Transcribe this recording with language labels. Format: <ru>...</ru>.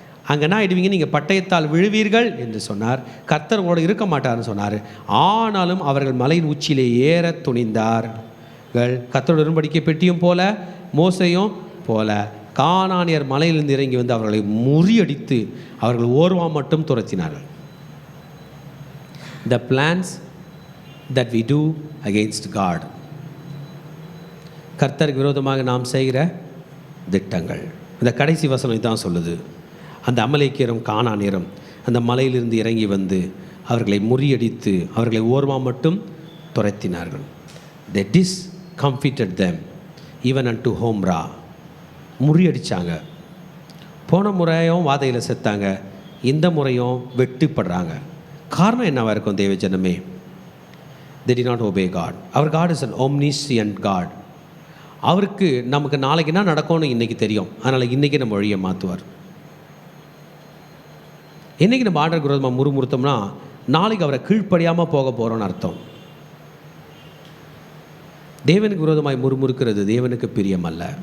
<ta>அங்கே என்ன ஆயிடுவீங்க, நீங்கள் பட்டயத்தால் விழுவீர்கள் என்று சொன்னார். கர்த்தர் உங்களோட இருக்க மாட்டார்னு சொன்னார். ஆனாலும் அவர்கள் மலையின் உச்சியிலே ஏற துணிந்தார்கள். கர்த்தரோட உடன்படிக்கை பெட்டியும் போல, மோசையும் போல கானானியர் மலையிலிருந்து இறங்கி வந்து அவர்களை முறியடித்து அவர்கள் ஓர்வா மட்டும் துரத்தினார்கள்.</ta> <en>The plans that we do against God.</en> <ta>கர்த்தருக்கு விரோதமாக நாம் செய்கிற திட்டங்கள். இந்த கடைசி வசனம் தான் சொல்லுது. அந்த அமலேக்கியரும் கானானியரும் அந்த மலையிலிருந்து இறங்கி வந்து அவர்களை முறியடித்து அவர்களை ஓர்வா மட்டும் துரத்தினார்கள்.</ta> <en>They discomfited them even unto Homra.</en> <ta>முறியடித்தாங்க. போன முறையும் வாதையில் செத்தாங்க, இந்த முறையும் வெட்டுப்படுறாங்க. காரணம் என்னவாக இருக்கும் தேவ ஜனமே?</ta> <en>They did not obey God. Our God is an omniscient God.</en> <ta>அவருக்கு நமக்கு நாளைக்கு என்ன நடக்கும்னு இன்றைக்கி தெரியும். அதனால் இன்றைக்கி நம்ம வழியை மாற்றுவார். இன்றைக்கி நம்ம ஆண்டவருக்கு விரோதமாக முறுமுறுத்தோம்னா நாளைக்கு அவரை கீழ்ப்படியாமல் போக போகிறோன்னு அர்த்தம். தேவனுக்கு விரோதமாய் முறுமுறுக்கிறது தேவனுக்கு பிரியமல்ல.</ta>